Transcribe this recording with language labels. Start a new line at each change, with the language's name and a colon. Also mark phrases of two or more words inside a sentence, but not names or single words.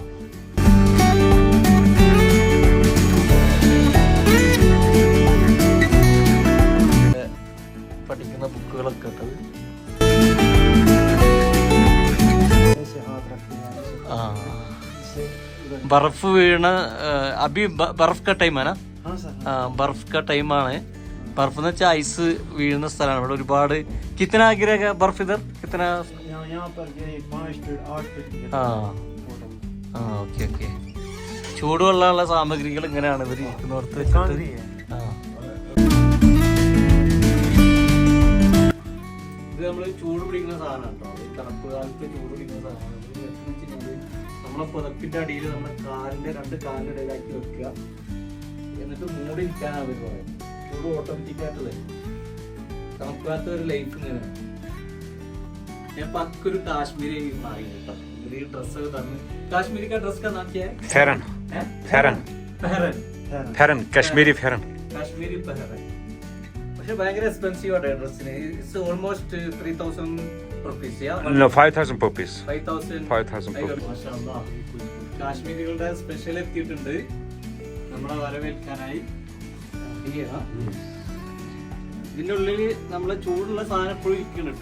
Malayalam: പഠിക്കുന്ന ബുക്കുകളൊക്കെ ഇട്ടത്. ബർഫ് വീണ
Hindi: अभी बर्फ का टाइम है ना? बर्फ का टाइम ആണ്.
Malayalam: ബർഫ് എന്ന് വെച്ചാൽ ഐസ് വീഴുന്ന സ്ഥലമാണ്. ഇവിടെ ഒരുപാട്.
Hindi: കിतना गिरेगा बर्फ इधर? कितना?
Malayalam: ഓക്കെ ഓക്കെ. ചൂടുവെള്ളമുള്ള സാമഗ്രികൾ ഇങ്ങനെയാണ് ഇവർ ഇരിക്കുന്നോർത്ത് വെച്ചിട്ട്. ഇത് നമ്മൾ ചൂട് പിടിക്കുന്ന സാധനമാണ് കേട്ടോ. തണുപ്പ് കാലത്ത് ചൂട് പിടിക്കുന്ന സാധനമാണ്. നമ്മളെ പുതപ്പിന്റെ അടിയിൽ നമ്മുടെ കാലിന്റെ 2 കാലിന്റെ ഇടയിലാക്കി വെക്കുക. എന്നിട്ട് മൂടി ഇരിക്കാനാണ് അവർ പറയുന്നത്. ചൂട് ഓട്ടോമാറ്റിക്കായിട്ടുള്ളത്. തണുക്കാത്ത ഒരു ലൈഫ് ഇങ്ങനെ. ഞാൻ പക്കൊരു കാശ്മീരി മാറി കേട്ടോ. ഈ ഡ്രസ്സൊക്കെ തന്നു.
Hindi: കാശ്മീരി ഡ്രസ് का नाम क्या है? फेरन. काश्मीरी फेरन.
Malayalam: കാശ്മീരി പെഹറൻ. പക്ഷെ ഭയങ്കര എക്സ്പെൻസീവ് ആണ് ഡ്രസ്സിന്.
English: It's almost 3000 rupees. No, 5000 rupees. 5000 rupees.
Malayalam: കാശ്മീരികളുടെ സ്പെഷ്യൽ എത്തിയിട്ടുണ്ട് നമ്മളെ വരവേൽക്കാനായി. ഇതിന്റെ ഉള്ളില് നമ്മളെ ചൂടുള്ള സാധനം എപ്പോഴും ഇരിക്കണം കേട്ടോ.